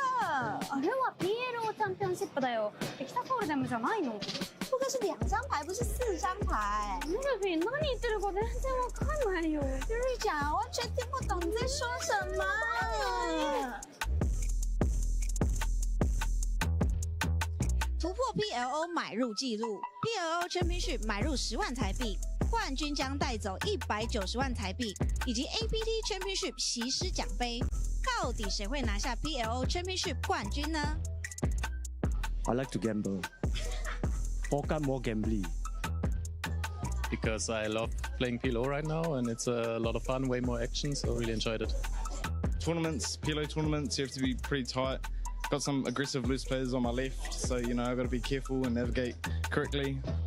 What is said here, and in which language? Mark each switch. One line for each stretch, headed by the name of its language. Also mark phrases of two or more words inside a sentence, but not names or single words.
Japanese: あれは PLO チャンピオンシップだよ。エキサフォールデムじゃないの？
Chinese: 扑克是2张牌，不是4张牌。
Japanese: ルフィ、何言ってるか全然わかんないよ。
Chinese: 瑞讲，完全听不懂你在说什么。突破 PLO 买入纪录 ，PLO Championship 买入10万台币，冠军将带走190万台币，以及 APT Championship 席师奖杯。到底谁会拿下 PLO Championship 冠军呢
English: I like to gamble. Poker more gambling. Because I love playing PLO right now and it's a lot of fun, way more action, so really enjoyed it. Tournaments, PLO tournaments, you have to be pretty tight. Got some aggressive loose players on my left, so you know I've got to be careful and navigate correctly.